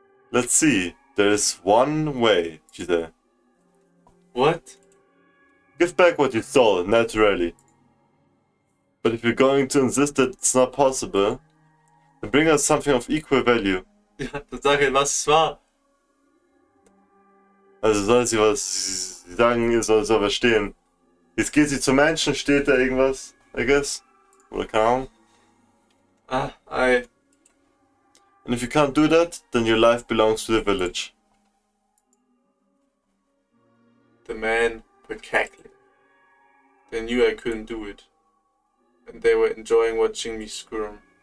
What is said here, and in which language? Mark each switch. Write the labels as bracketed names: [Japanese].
[English] Let's see. There is one way, she said. What? Give back what you stole, naturally. But if you're going to insist that it's not possible, then bring us something of equal value. [German] Ja, dann sag halt, was es war. Also soll sie was sagen, soll was stehen. Jetzt geht sie zum Menschen, steht da irgendwas, [English] I guess. [German] Oder keine Ahnung. [English] And if you can't do that, then your life belongs to the village. The men were cackling. They knew I couldn't do it. And they were enjoying watching me squirm.